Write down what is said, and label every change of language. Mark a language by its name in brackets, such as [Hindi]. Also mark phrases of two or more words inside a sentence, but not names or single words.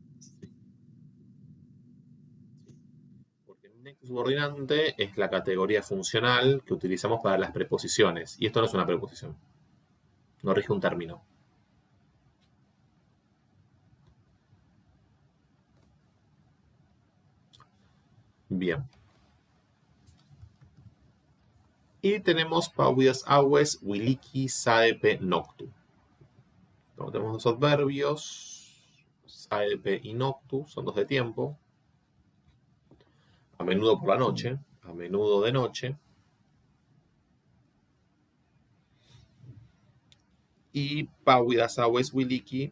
[Spanish] Porque el nexo subordinante es la categoría funcional que utilizamos para las preposiciones. Y esto no es una preposición. No rige un término. Bien. Y tenemos [Latin] pauidas, aues, wiliki, saepe, noctu. [Spanish] Entonces, tenemos dos adverbios. Saepe y noctu son dos de tiempo. A menudo por la noche. A menudo de noche. Y [Latin] pauidas, aues, wiliki.